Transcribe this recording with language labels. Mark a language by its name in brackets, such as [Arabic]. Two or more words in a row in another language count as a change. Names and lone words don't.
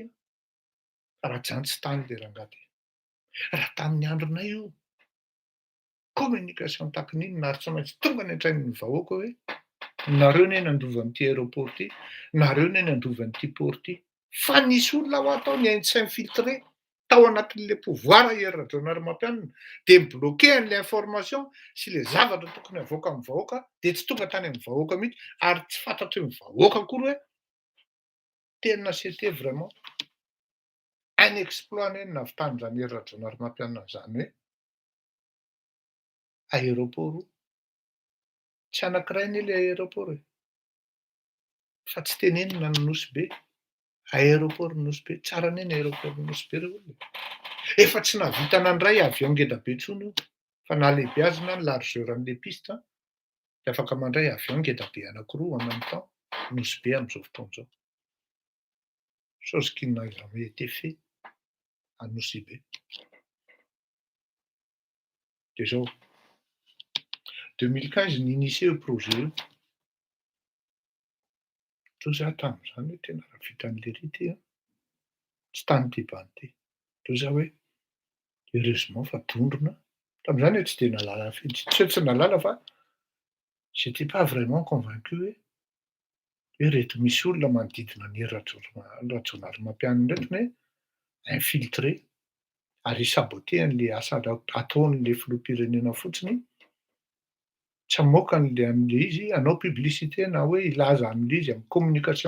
[Malagasy] Raha zany tsy tany le rangaty. Raha tamin'ny andronay io, communication takin'inona ary tsy maintsy tonga ny an-train'ny vahoaka hoe nareo ne nandova an'ity aéroport ty, nareo ne nandova an'ity port ty. Fa nisy olona ho atao ny s'infiltrer tao anatin'le pouvoir Rajaonary Mampianina de mibloquer an'le information sy le zavatra tokony avoaka amin'ny vahoaka de tsy tonga tany amin'ny vahoaka mihitsy ary tsy fantatry ny vahoaka akory hoe tena [French] c'était vraiment un exploit [Malagasy] navitan'ny zany Rajaonary Mampianina zany hoe aéroport tsy anankiray ny le aéroport e. Fa tsy tenenina ny Nosy Be. Aéroport Nosy Be, tsara ny aéroport Nosy Be reo. Efa tsy navita nandray avion ngeda be tsony io. Fa na lehibe azy na ny largeur an'le piste, de afaka mandray avion ngeda be anankiroa [French] en même temps [Malagasy] Nosy Be amin'izao fotoana izao. [French] Chose qui n'a jamais été fait à Nosy Be. [Malagasy] De zao 2015 niinitié io projet io. Toa za tam'zany hoe tena raha vitan'le rity, tsy tany ty bandy ty. Toa za hoe heureusement fa tondrona. Tam'zany hoe tsy de nalala tsy nalala fa [French] j'étais pas vraiment convaincu [Malagasy] hoe reto misy olona manodidina ny Rajaonary Mampianina reto ne infiltré ary saboter an'le asa ataon'le filoham-pirenena fotsiny. Tsy hamoaka an'le izy, hanao publicité na hoe ilaza an'le izy amin'ny communication.